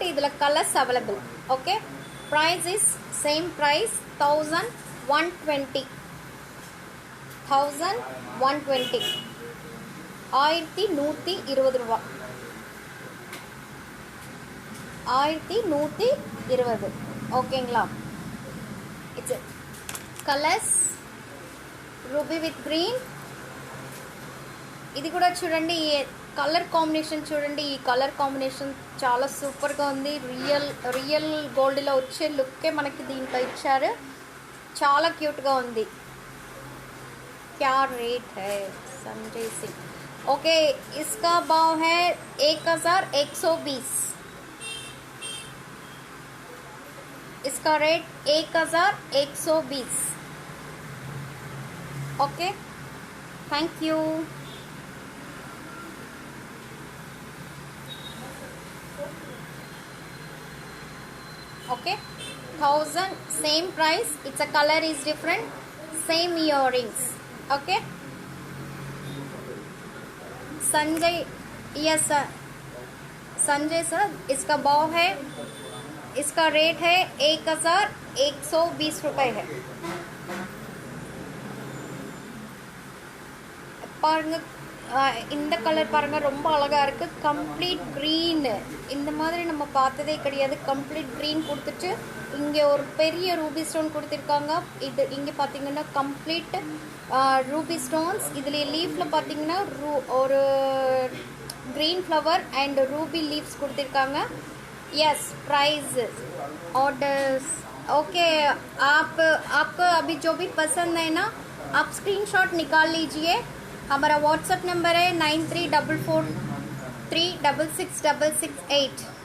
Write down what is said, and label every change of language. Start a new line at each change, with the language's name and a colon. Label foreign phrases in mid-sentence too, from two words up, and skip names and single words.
English: இதில் colors available. Okay. Price is same price 1120.
Tamil: 1120 1120 ரூபா. 1120. ஓகேங்களா.
English: It's colors ruby with green.
Telugu: ఇది కూడా చూడండి
English: color combination
Telugu: చూడండి. ఈ
English: color combination
Telugu: చాలా సూపర్గా ఉంది.
English: real gold
Telugu: వచ్చే లుక్కే మనకి దీంట్లో ఇచ్చారు. చాలా క్యూట్గా ఉంది.
Hindi: क्या रेट है संजय सिंह? ओके, इसका भाव है 1120. इसका रेट 1120.
English: Okay, thank you. Okay, 1000 same price. It's a color is different, same earrings.
Hindi: Okay, संजय,
English: yes sir,
Hindi: संजय सर, इसका भाव है, इसका रेट है 1120 रुपये है.
Tamil: பாருங்க இந்த கலர் பாருங்கள் ரொம்ப அழகாக இருக்குது.
English: complete green
Tamil: இந்த மாதிரி நம்ம பார்த்ததே கிடையாது.
English: complete green
Tamil: கொடுத்துட்டு இங்கே ஒரு பெரிய
English: ruby stone
Tamil: கொடுத்துருக்காங்க. இது இங்கே பார்த்தீங்கன்னா
English: complete ruby stones.
Tamil: இதில் லீஃபில் பார்த்தீங்கன்னா ஒரு
English: green flower and ruby leaves
Tamil: கொடுத்துருக்காங்க.
English: Yes, price orders okay.
Hindi: आपको अभी जो भी पसंद है ना, आप स्क्रीनशॉट निकाल लीजिए. हमारा
English: WhatsApp number
Hindi: है 9344366668.